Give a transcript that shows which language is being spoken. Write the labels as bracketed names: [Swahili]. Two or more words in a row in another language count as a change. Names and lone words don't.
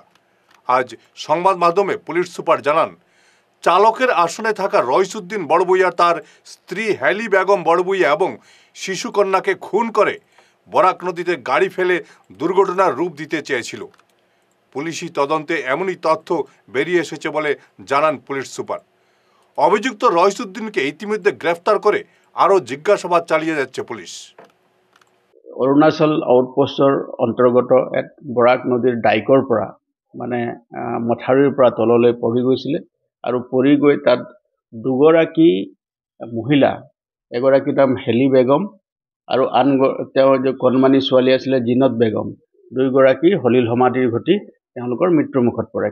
[Bangla] আজ সংবাদ মাধ্যমে পুলিশ সুপার জানান, চালকের আসনে থাকা রইসুদ্দিন বড়বুইয়া তার স্ত্রী হেলি বেগম বড়বুইয়া এবং শিশুকন্যাকে খুন করে বরাক নদীতে গাড়ি ফেলে দুর্ঘটনার রূপ দিতে চেয়েছিল। পুলিশি তদন্তে এমনই তথ্য বেরিয়ে এসেছে বলে জানান পুলিশ সুপার। অভিযুক্ত রইসুদ্দিনকে ইতিমধ্যে গ্রেফতার করে আরও জিজ্ঞাসাবাদ চালিয়ে যাচ্ছে পুলিশ। [Assamese] অৰুণাচল আউটপোষ্টৰ অন্তৰ্গত এক বৰাক নদীৰ ডাইকৰ পৰা মথাউৰিৰ পৰা তললৈ পৰি গৈছিলে আৰু পৰি গৈ তাত দুগৰাকী মহিলা, এগৰাকী নাম হেলি বেগম আৰু আন তেওঁৰ যে কণমানি ছোৱালী আছিলে জিনত বেগম, দুয়োগৰাকী হলিল সমাধিৰ ঘটি তেওঁলোকৰ মৃত্যুমুখত পৰে।